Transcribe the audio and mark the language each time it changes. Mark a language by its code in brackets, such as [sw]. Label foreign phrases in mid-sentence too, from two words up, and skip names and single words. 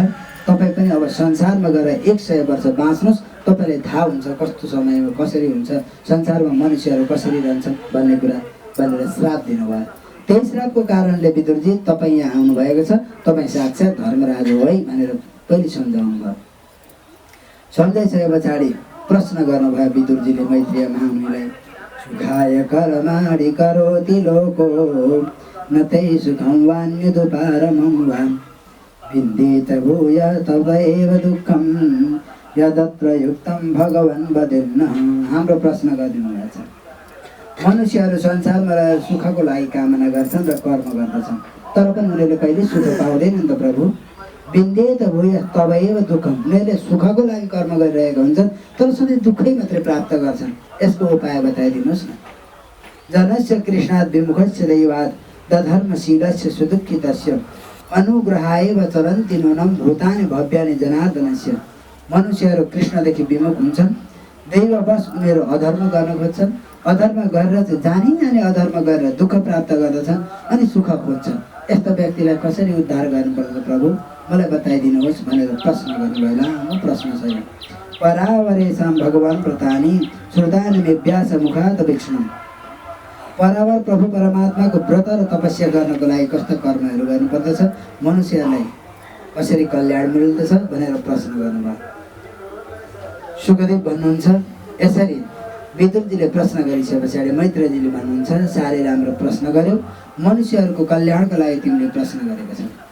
[ne] तपाईँ पनि अब संसारमा गएर 100 वर्ष बाँच्नुहोस्, तपाईँलाई थाहा हुन्छ कस्तो समयमा कसरी हुन्छ, संसारमा मनुष्यहरू कसरी रहन्छन् भन्ने कुरा भनेर श्राप दिनुभयो। त्यही श्रापको कारणले विदुरजी तपाईँ यहाँ आउनुभएको छ, तपाईँ साक्षात् धर्मराज हो है भनेर पहिले सम्झाउनु भयो। सम्झाइसके पछाडि प्रश्न गर्नुभयो विदुरजीले मैत्रेय महामुनिलाई, [sa] सुखाय कर्माणि करोति लोको न तै सुखं वान्यदुपारमं वा विन्देत भूय तवैव दुःखं यदत्र युक्तं भगवान् वदेन्न। [ne] हाम्रो प्रश्न गरिदिनु भएको छ। मनुष्यहरू संसारमा रहेर सुखको लागि कामना गर्छन् र कर्म गर्दछन्, तर पनि उनीहरूले कहिले सुख पाउँदैन नि त प्रभु। [sa] बिन्देत भूय तबैव दुःखम। [ne] उनीहरूले सुखको लागि कर्म गरिरहेका हुन्छन् तर सधैँ दुःखै मात्रै प्राप्त गर्छन्। यसको उपाय बताइदिनुहोस् न। [sa] जनस्य कृष्णात् विमुखस्य दैवात् दधर्मशीलस्य सुदुःखितस्य अनुग्रहाएव चरन्ति नूनं भूतानि भव्यानि जनार्दनस्य। [ne] मनुष्यहरू कृष्णदेखि विमुख हुन्छन्, दैववश उनीहरू अधर्म गर्न खोज्छन्, अधर्म गरेर चाहिँ जानी अधर्म गरेर दुःख प्राप्त गर्दछन् अनि सुख खोज्छन्। यस्तो व्यक्तिलाई कसरी उद्धार गर्नुपर्छ प्रभु, मलाई बताइदिनुहोस् भनेर प्रश्न गर्नुभयो। लामो प्रश्न छ यो। [sa] परावरेशम भगवान् प्रतानी श्रुतानि मे व्यास मुखात् वीक्षणम्। [ne] परावर प्रभु परमात्माको व्रत र तपस्या गर्नको लागि कस्ता कर्महरू गर्नुपर्दछ, मनुष्यलाई कसरी कल्याण मिल्दछ भनेर प्रश्न गर्नुभयो। सुखदेव भन्नुहुन्छ यसरी विदुरजीले प्रश्न गरिसके पछाडि मैत्रेयजीले भन्नुहुन्छ साह्रै राम्रो प्रश्न गर्यो, मनुष्यहरूको कल्याणको लागि तिमीले प्रश्न गरेको छौ।